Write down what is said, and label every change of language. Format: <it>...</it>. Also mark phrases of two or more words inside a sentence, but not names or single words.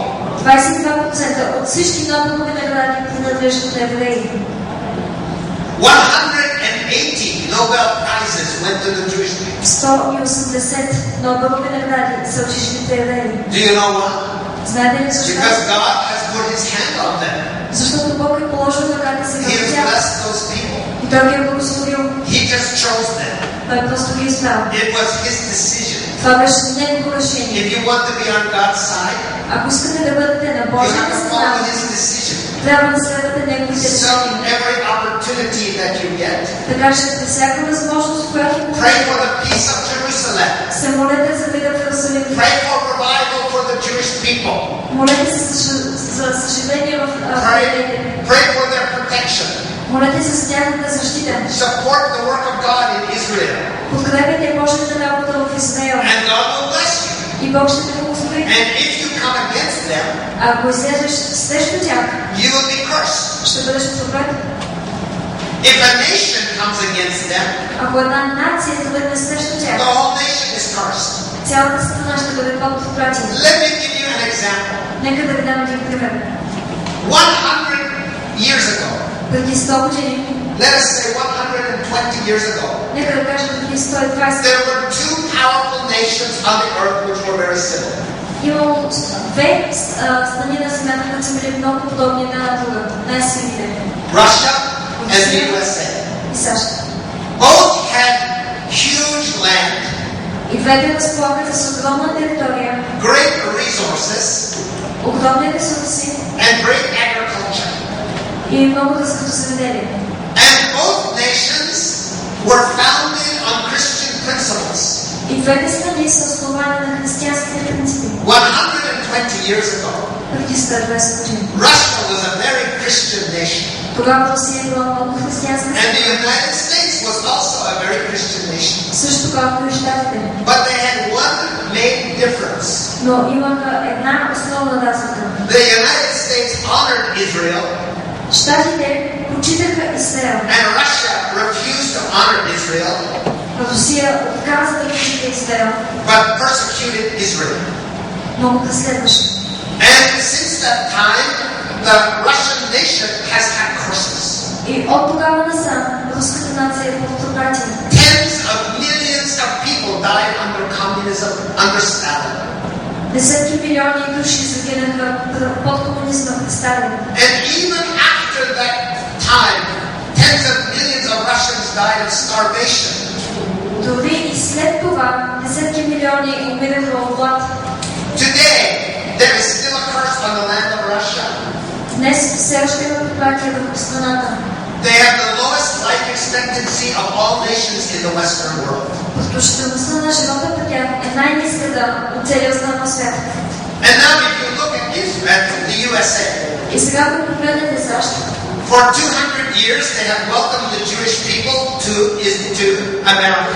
<bg>22% от всички Нобелови награди принадлежат на евреи.</bg> <en>180 Nobel prizes went to the Jewish people.</en> <bg>180 Нобелови награди са отишли на евреи.</bg> <en>Do you know why?</en> <bg>Знаете ли защо?</bg> <en>Because God has put His hand on them.</en> <bg>Защото Бог е положил ръката си</bg> <en>He</en> <bg>върху</bg> <en>has</en> <bg>тях.</bg> <en>blessed those people.</en> <bg>И Той ги е благословил.</bg> <en>He just chose them.</en> <bg>Той просто ги избрал.</bg> <en>It was His decision.</en> <bg>Това беше негово решение.</bg> <en>If you want to be on God's side,</en> <bg>Ако искате да бъдете на</bg> <en>you</en> <bg>Божията</bg> <en>have to</en> <bg>страна,</bg> <en>follow His decision.</en> <bg>трябва да следвате неговите</bg> <en>So</en> <bg>решения.</bg> <en>every opportunity that you get,</en> <bg>Така че при всяка възможност, която</bg> <en>pray</en> <bg>получите,</bg> <en>for the peace of Jerusalem.</en> <bg>се молете за мира в Иерусалим.</bg> <en>Pray for revival for the Jewish people.</en> <bg>Молете се за съживление в евреите.</bg> <en>Pray for their protection.</en> <bg>Молете се за тяхната защита.</bg> <en>Support the work of God in Israel.</en> <bg>Подкрепяйте Божията работа в Израел.</bg> <en>And God will bless you.</en> <bg>И Бог ще те благослови.</bg> <en>And if you come against them,</en> <bg>Ако излезеш срещу тях,</bg> <en>you will be cursed.</en> <bg>ще бъдеш проклет.</bg> <en>If a nation comes against them,</en> <bg>Ако една нация бъде срещу тях,</bg> <en>the whole nation is cursed.</en> <bg>цялата страна ще бъде под проклятие.</bg> <en>Let me give you an example.</en> <bg>Нека да ви дам един пример.</bg> <en>100 years ago,</en> <bg>Преди 100 години,</bg> <en>let us say 120 years ago,</en> <bg>нека да кажем преди 120,</bg> <en>there were two powerful nations on the earth which were very similar.</en> <bg>имало две страни на земята, които са били много подобни една на друга, най-силните.</bg> <en>Russia and the USA.</en> <bg>И САЩ.</bg> <en>Both had huge land,</en> <bg>И двете разполагат с огромна територия,</bg> <en>great resources,</en> <bg>огромни ресурси</bg> <en>and great agriculture.</en> <bg>и много развито земеделие.</bg> <en>And both nations were founded on Christian principles.</en> <bg>И двете страни са основани на християнските принципи.</bg> <en>120 years ago,</en> <bg>Преди 120 години.</bg> <en>Russia was a very Christian nation.</en> <bg>Тогава Русия е била много християнска</bg> <en>And the</en> <bg>страна.</bg> <en>United States was also a very Christian nation.</en> <bg>Също както и щатите.</bg> <en>But they had one main difference.</en> <bg>Но имаха една основна разлика.</bg> <en>The United States honored Israel,</en> <bg>Щатите почитаха Израел.</bg> <en>and Russia refused to honor Israel,</en> <bg>Русия отказа да почита Израел,</bg> <en>but persecuted Israel.</en> <bg>но го преследваше.</bg> <en>And since that time, the Russian nation has had curses.</en> <bg>И от тогава насам руската нация е под проклятие.</bg> <en>Tens of millions of people died under communism, under Stalin.</en> <bg>Десетки милиони души загинаха под комунизма при Сталин.</bg> <en>And even after that time, tens of millions of Russians died of starvation.</en> <bg>Дори и след това десетки милиони умираха от глад.</bg> <en>Today, there is still a curse on the land of Russia.</en> <bg>Днес все още има проклятие върху страната.</bg> <en>They have the lowest life expectancy of all nations in the Western world.</en> <bg>Продължителността на живота при тях е най-ниската от целия останал свят.</bg> <en>And now if you look at Israel, the USA,</en> <bg>И сега да погледнете САЩ.</bg> <en>for 200 years they have welcomed the Jewish people to America.</en>